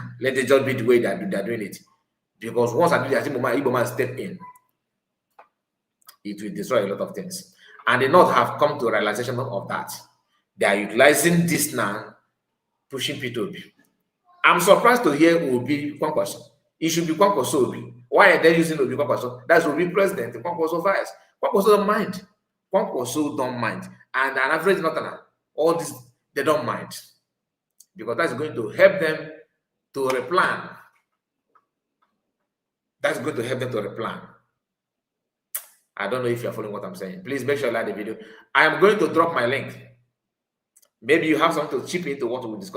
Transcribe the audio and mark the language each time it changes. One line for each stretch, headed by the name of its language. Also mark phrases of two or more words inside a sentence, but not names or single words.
English: Let it just be the way they're doing it. Because once I do that, Igbo man step in, it will destroy a lot of things. And the North have come to a realization of that. They are utilizing this now, pushing P2B. I'm surprised to hear Obi Kwankwaso. It should be Kwankwaso Obi. Why are they using Obi Kwankwaso? That's Obi president, Kwankwaso vice. Kwankwaso don't mind. Kwankwaso don't mind. And an average northerner, all this, they don't mind. Because that's going to help them to replan. That's going to help them to replan. I don't know if you're following what I'm saying. Please make sure you like the video. I am going to drop my link. Maybe you have something to chip into what we discuss.